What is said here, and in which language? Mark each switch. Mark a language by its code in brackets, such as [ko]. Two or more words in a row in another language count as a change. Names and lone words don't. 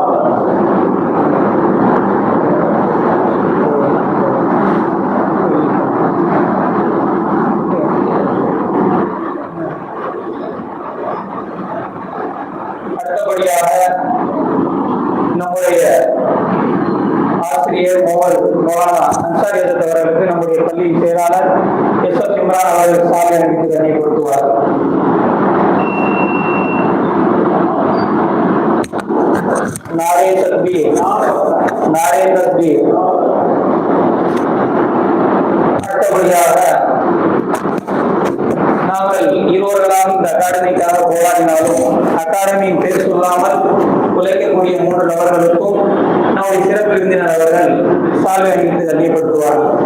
[ta] அடுத்தபடியாக நம்முடைய ஆசிரியர் மௌலானா அன்சாரி ஹஜ்ரத் அவர்களுக்கு நம்முடைய பள்ளியின் செயலாளர் எஸ்.எஸ். இம்ரான் அவர்கள் சாலை அணிவித்து கண்ணியப்படுத்துவார். [ur] نعرۂ تکبیر، نعرۂ تکبیر. [ta] அடுத்தபடியாக நாங்கள் இருவர்களாக இந்த அகாடமிக்காக போராடினாலும் அகாடமியின் பேர் சொல்லாமல் உழைக்கக்கூடிய 3 நபர்களுக்கும் நம்முடைய சிறப்பு விருந்தினர் அவர்கள் சால்வை அணிவித்து கண்ணியப்படுத்துவார்கள்.